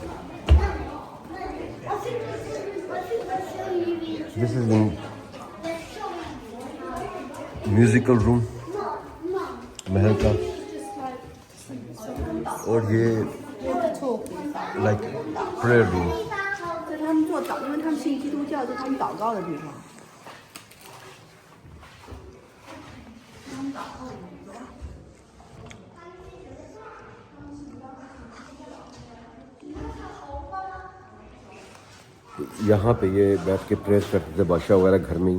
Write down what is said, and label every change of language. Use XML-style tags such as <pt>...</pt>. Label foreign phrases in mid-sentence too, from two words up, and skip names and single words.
<en>this is musical room</en> <hi>महल का, और ये</hi> <en>like prayer room.</en> <zh>在他们做祷，因为他们信基督教，就他们祷告的地方。</zh> <hi>यहाँ पे ये बैठ के प्रेस करते थे बादशाह वगैरह घर में ही।</hi>